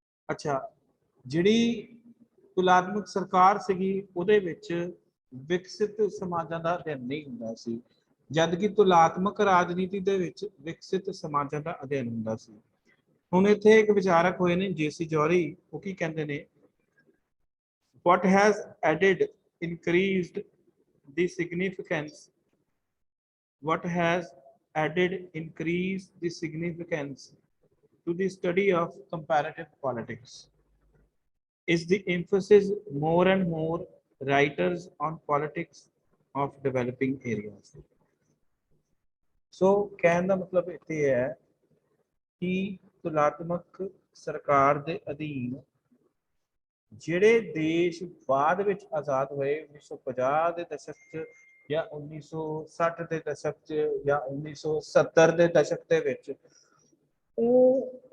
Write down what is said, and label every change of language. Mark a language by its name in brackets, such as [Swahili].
[Punjabi] ਅੱਛਾ, ਜਿਹੜੀ ਤੁਲਾਤਮਕ ਸਰਕਾਰ ਸੀਗੀ ਉਹਦੇ ਵਿੱਚ ਵਿਕਸਿਤ ਸਮਾਜਾਂ ਦਾ ਅਧਿਐਨ ਨਹੀਂ ਹੁੰਦਾ ਸੀ, ਜਦ ਕਿ ਤੁਲਾਤਮਕ ਰਾਜਨੀਤੀ ਦੇ ਵਿੱਚ ਵਿਕਸਿਤ ਸਮਾਜਾਂ ਦਾ ਅਧਿਐਨ ਹੁੰਦਾ ਸੀ। ਹੁਣ ਇੱਥੇ ਇੱਕ ਵਿਚਾਰਕ ਹੋਏ ਨੇ JC ਜੌਹਰੀ, ਉਹ ਕੀ ਕਹਿੰਦੇ ਨੇ? [English] What has added increased the significance? What has added increased the significance to the study of comparative politics is the emphasis more and more writers on politics of developing areas. [Punjabi] So ਕਹਿਣ ਦਾ ਮਤਲਬ ਇੱਥੇ ਹੈ ਕਿ ਤੁਲਾਤਮਕ ਸਰਕਾਰ ਦੇ ਅਧੀਨ ਜਿਹੜੇ ਦੇਸ਼ ਬਾਅਦ ਵਿੱਚ ਆਜ਼ਾਦ ਹੋਏ 1950 ਦੇ ਦਸ਼ਕ 'ਚ ਜਾਂ 1960 ਦੇ ਦਸ਼ਕ 'ਚ ਜਾਂ 1970 ਦੇ ਦਸ਼ਕ ਦੇ ਵਿੱਚ, ਉਹ